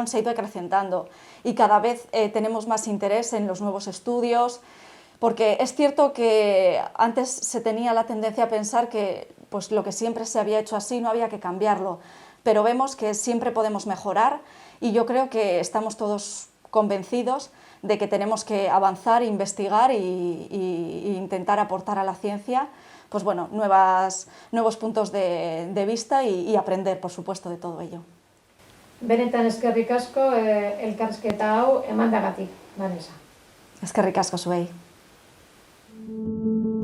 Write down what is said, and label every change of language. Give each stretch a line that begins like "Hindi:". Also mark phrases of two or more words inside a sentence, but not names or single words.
Spanish: se ha ido acrecentando y cada vez tenemos más interés en los nuevos estudios porque es cierto que antes se tenía la tendencia a pensar que pues, lo que siempre se había hecho así no había que cambiarlo, pero vemos que siempre podemos mejorar y yo creo que estamos todos convencidos de que tenemos que avanzar, investigar e intentar aportar a la ciencia pues bueno, nuevos puntos de vista y aprender, por supuesto, de todo ello.
Basque: Benetan eskerrik asko elkarrizketa hau emandagatik, Vanessa. Eskerrik asko zuei.